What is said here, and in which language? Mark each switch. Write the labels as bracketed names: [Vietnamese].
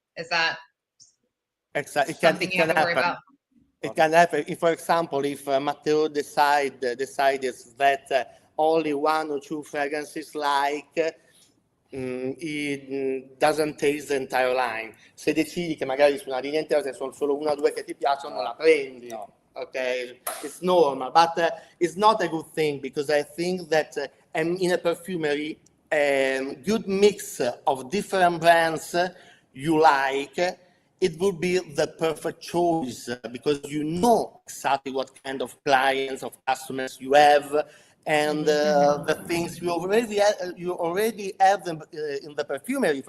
[English] Is that something you have to worry about? It can happen. If, for example, if Matteo decided that only 1 or 2 fragrances he doesn't taste the entire line. [Italian] Se decidi che magari su una linea intera se sono solo 1 o 2 che ti piacciono, non la prendi. [English] No. Okay, it's normal, but it's not a good thing because I think that in a perfumery, good mix of different brands you like, it would be the perfect choice because you know exactly what kind of clients, of customers you have, and the things you already have them in the perfumery.